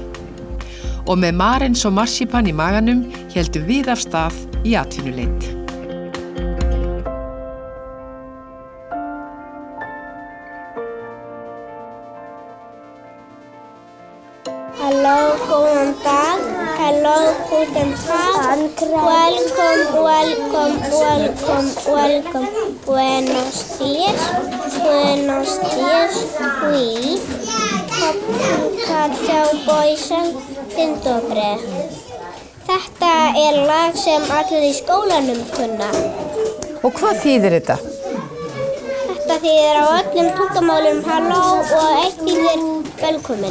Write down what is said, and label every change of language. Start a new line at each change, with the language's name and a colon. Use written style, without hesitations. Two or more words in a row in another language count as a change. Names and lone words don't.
Icelandic: Og með marins og marsipan í maganum héldum við af stað í atvinnuleit. Halló, góðan dag.
English: Hello,
German: guten Tag.
English: Welcome.
Spanish: Buenos días. Oui. Cowboysen, Tindobre.
Icelandic: Þetta lag sem allir í skólanum kunna. Og hvað þýðir þetta? Þetta þýðir á öllum tungumálum halló og eitt þýðir velkomin.